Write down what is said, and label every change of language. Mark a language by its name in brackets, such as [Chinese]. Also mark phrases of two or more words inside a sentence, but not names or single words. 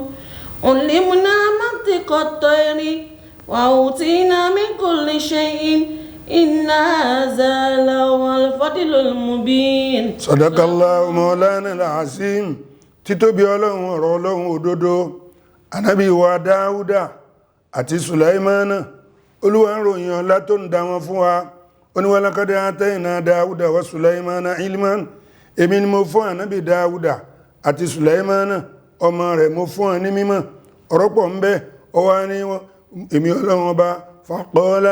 [Arabic] علمنا منطق الطير وأوتينا من كل شيء إن هذا لهو الفضل المبين. صدق الله مولانا العظيم. [Yoruba] títóbi Ọlọ́run ọ̀rọ̀ Ọlọ́run òdodo ànábì wa Dáúdà àti Sùláímánà Olúwa ń ròyìn ọlá tó ń dá wọn fún wa ó ní [Arabic] ولقد آتينا Dáúdà و Sùláímánà علما [Yoruba] èmi ni mo fún ànábì Dáúdà àti Sùláímánà ọmọ rẹ̀ mo fún ọ ní mímọ̀ ọ̀rọ̀ pọ̀ ń bẹ ọwá ní wọn èmi Ọlọ́run ọba faqala